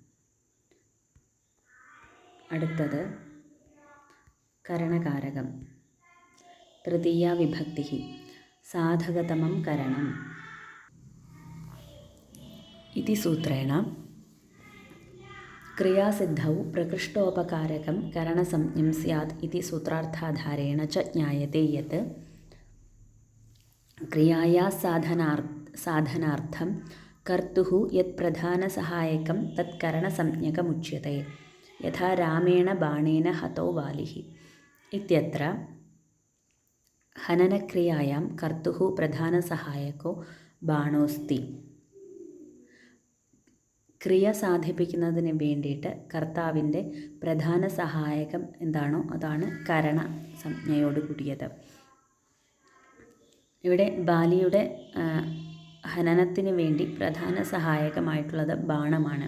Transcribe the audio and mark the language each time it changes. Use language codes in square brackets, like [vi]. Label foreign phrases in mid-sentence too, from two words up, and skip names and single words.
[ml] അടുത്തത് കരണകാരകം. തൃതീയ വിഭക്തി. [sa] സാധകതമം കരണം ഇതി സൂത്രേണ क्रियासिद्धौ प्रकृष्टोपकारकं करणसंज्ञं स्यात् इति सूत्रार्थाधारेण च ज्ञायते यत् क्रियायाः साधनार्थं कर्तुः यत् प्रधानसहायकं तत् करणसंज्ञकमुच्यते। यथा रामेण बाणेन हतो वालिः इत्यत्र हननक्रियायां कर्तुः प्रधानसहायको ബാണോസ്തി. [ml] ക്രിയ സാധിപ്പിക്കുന്നതിന് വേണ്ടിയിട്ട് കർത്താവിൻ്റെ പ്രധാന സഹായകം എന്താണോ അതാണ് കരണ സംജ്ഞയോട് കൂടിയത്. ഇവിടെ ബാലിയുടെ ഹനനത്തിന് വേണ്ടി പ്രധാന സഹായകമായിട്ടുള്ളത് ബാണമാണ്.